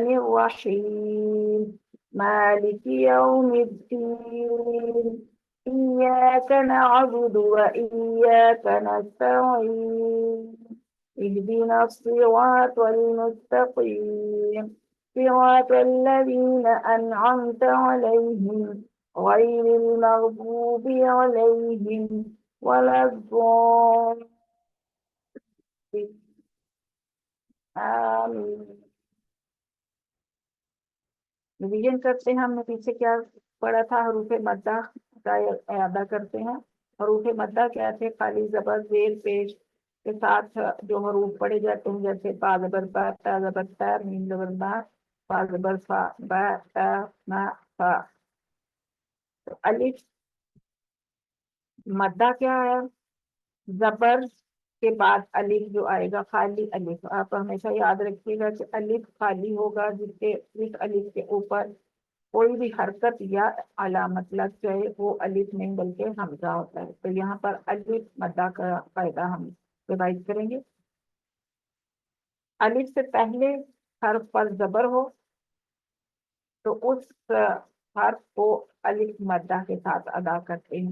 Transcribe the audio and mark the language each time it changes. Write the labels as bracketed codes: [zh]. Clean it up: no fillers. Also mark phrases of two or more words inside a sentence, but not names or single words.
[ar] الرحیم مالک یوم الدین إياك نعبد وإياك نستعين اهدنا الصراط المستقيم صراط الذين أنعمت عليهم غير المغضوب عليهم ولا الضالين آمين. [ur] ریویژن کرتے ہیں. ہم نے پیچھے کیا پڑھا تھا؟ حروف مدہ کا اعادہ کرتے ہیں. حروف مدہ کیا تھے؟ خالی زبر زیر پیش کے ساتھ جو حروف پڑھے جاتے ہیں، جیسے با زبر با، تا زبر تا، میم زبر ما، فا زبر فا، با تا ما فا. تو الف مدہ کیا ہے؟ زبر کے بعد الف جو آئے گا، خالی الف. آپ ہمیشہ یاد رکھیے گا کہ الف خالی ہوگا، جس کے اس الف کے اوپر کوئی بھی حرکت یا علامت لگ جائے وہ الف نہیں بلکہ ہمزہ ہوتا ہے. تو یہاں پر الف مدہ کا قاعدہ ہم ریوائز کریں گے. الف سے پہلے حرف پر زبر ہو تو اس حرف کو الف مدہ کے ساتھ ادا کرتے ہیں.